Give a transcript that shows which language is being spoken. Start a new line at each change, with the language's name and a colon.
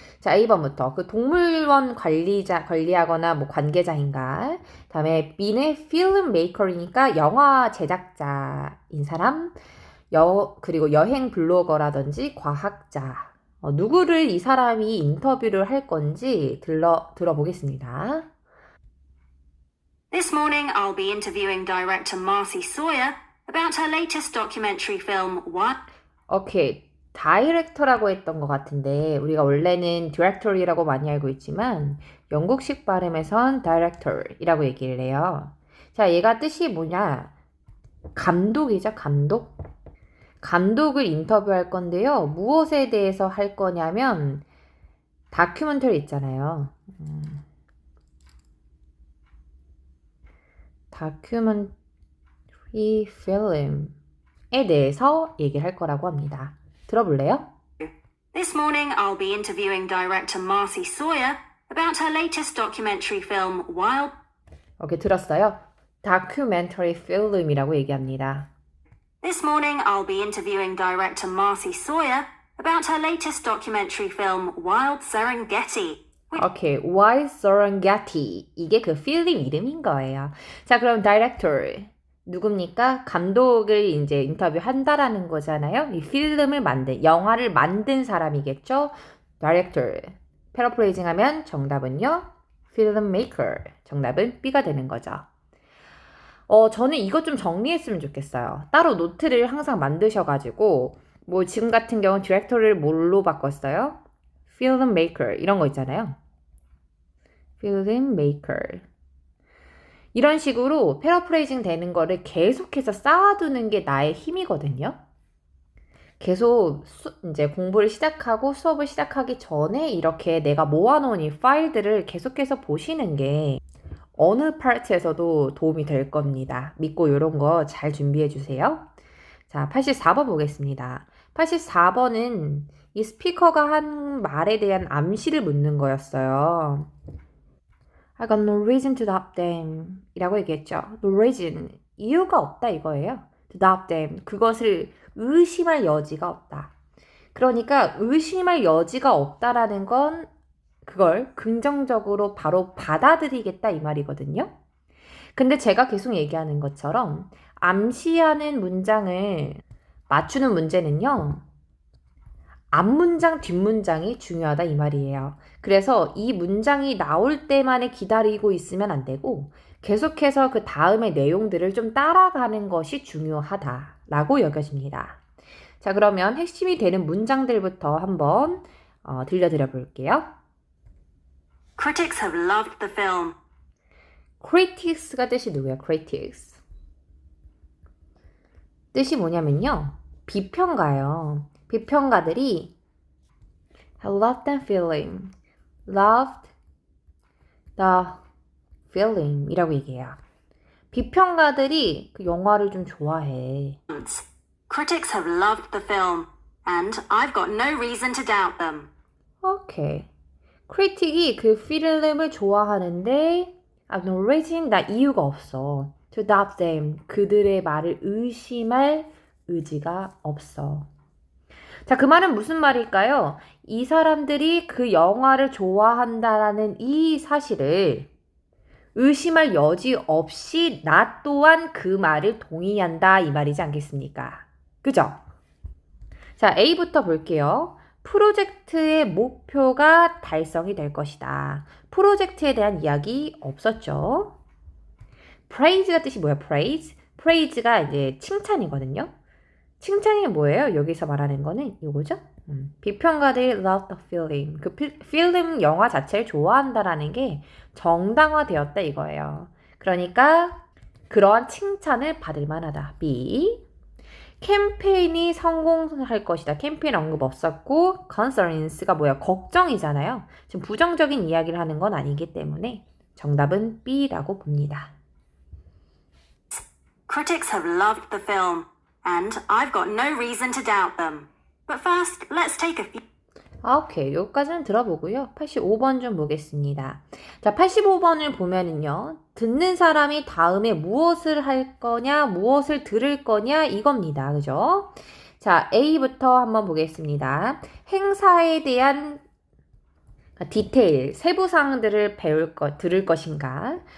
Korean: 자, 2번부터 그 동물원 관리하거나 뭐 관계자인가. 다음에 B는 필름 메이커이니까 영화 제작자인 사람. 그리고 여행 블로거라든지 과학자. 누구를 이 사람이 인터뷰를 할 건지 들어보겠습니다.
English: This morning I'll be interviewing director Marcy Sawyer about her latest documentary film What?
Korean: 오케이. 다이렉터라고 했던 것 같은데 우리가 원래는 디렉터리라고 많이 알고 있지만 영국식 발음에선 다이렉터이라고 얘기를 해요. 자, 얘가 뜻이 뭐냐? 감독이죠, 감독. 감독을 인터뷰할 건데요. 무엇에 대해서 할 거냐면 다큐멘터리 있잖아요. 다큐멘터리 필름에 대해서 얘기를 할 거라고 합니다. 들어볼래요?
English: This morning I'll be interviewing director Marcy Sawyer about her latest documentary film Wild.
Korean: 오케이, 들었어요? 다큐멘터리 필름이라고 얘기합니다.
English: This morning I'll be interviewing director Marcy Sawyer about her latest documentary film Wild Serengeti.
Korean: 오케이, Wild Serengeti. 이게 그 필름 이름인 거예요. 자, 그럼 다이렉터 누굽니까? 감독을 이제 인터뷰한다라는 거잖아요. 이 필름을 영화를 만든 사람이겠죠? 다이렉터. 패러프레이징 하면 정답은요? 필름메이커. 정답은 B가 되는 거죠. 저는 이것 좀 정리했으면 좋겠어요. 따로 노트를 항상 만드셔가지고 뭐 지금 같은 경우는 디렉터를 뭘로 바꿨어요? 필름메이커 이런 거 있잖아요. 필름메이커 이런 식으로 패러프레이징 되는 거를 계속해서 쌓아두는 게 나의 힘이거든요. 계속 이제 공부를 시작하고 수업을 시작하기 전에 이렇게 내가 모아놓은 이 파일들을 계속해서 보시는 게 어느 파트에서도 도움이 될 겁니다. 믿고 이런 거 잘 준비해 주세요. 자, 84번 보겠습니다. 84번은 이 스피커가 한 말에 대한 암시를 묻는 거였어요.
English: I got no reason to doubt them
Korean: 이라고 얘기했죠.
English: No reason,
Korean: 이유가 없다 이거예요.
English: To doubt them,
Korean: 그것을 의심할 여지가 없다. 그러니까 의심할 여지가 없다라는 건 그걸 긍정적으로 바로 받아들이겠다 이 말이거든요. 근데 제가 계속 얘기하는 것처럼 암시하는 문장을 맞추는 문제는요. 앞문장, 뒷문장이 중요하다 이 말이에요. 그래서 이 문장이 나올 때만에 기다리고 있으면 안 되고 계속해서 그 다음의 내용들을 좀 따라가는 것이 중요하다라고 여겨집니다. 자, 그러면 핵심이 되는 문장들부터 한번 들려드려 볼게요.
English: Critics have loved the film.
Korean: critics가 뜻이 누구예요?
English: critics.
Korean: 뜻이 뭐냐면요. 비평가요. 비평가들이
English: loved the film, loved the film
Korean: 이라고 얘기해요. 비평가들이 그 영화를 좀 좋아해.
English: Critics have loved the film, and I've got no reason to doubt them.
Korean: 오케이. 크리틱이 그 필름을 좋아하는데
English: I've no reason,
Korean: 나 이유가 없어.
English: To doubt them,
Korean: 그들의 말을 의심할 의지가 없어. 자, 그 말은 무슨 말일까요? 이 사람들이 그 영화를 좋아한다라는 이 사실을 의심할 여지 없이 나 또한 그 말을 동의한다 이 말이지 않겠습니까? 그죠? 자, A부터 볼게요. 프로젝트의 목표가 달성이 될 것이다. 프로젝트에 대한 이야기 없었죠? praise가 뜻이 뭐야? praise가 이제 칭찬이거든요. 칭찬이 뭐예요? 여기서 말하는 거는 이거죠? 비평가들이
English: love the film.
Korean: 그 필름 영화 자체를 좋아한다라는 게 정당화되었다 이거예요. 그러니까 그러한 칭찬을 받을 만하다. B. 캠페인이 성공할 것이다. 캠페인 언급 없었고 concerns가 뭐야? 걱정이잖아요. 지금 부정적인 이야기를 하는 건 아니기 때문에 정답은 B라고 봅니다.
English: Critics have loved the film, and I've got no reason to doubt them. But first, let's take a few...
Korean: 오케이. 여기까지는 들어보고요. 85번 좀 보겠습니다. 자, 85번을 보면은요. 듣는 사람이 다음에 무엇을 할 거냐, 무엇을 들을 거냐 이겁니다. 그죠? 자, A부터 한번 보겠습니다. 행사에 대한 디테일, 세부사항들을 들을 것인가.